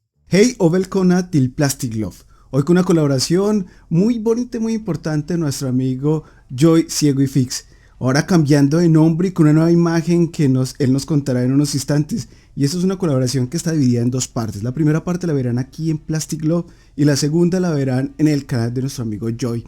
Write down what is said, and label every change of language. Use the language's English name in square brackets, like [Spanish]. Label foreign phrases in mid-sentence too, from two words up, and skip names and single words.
[Swedish] Hej och välkomna till Plastic Love. [Spanish] Hoy con una colaboración muy bonita y muy importante de nuestro amigo Joy Ciego y Fix. Ahora cambiando de nombre y con una nueva imagen que él nos contará en unos instantes. Y esto es una colaboración que está dividida en dos partes. La primera parte la verán aquí en Plastic Love y la segunda la verán en el canal de nuestro amigo Joy.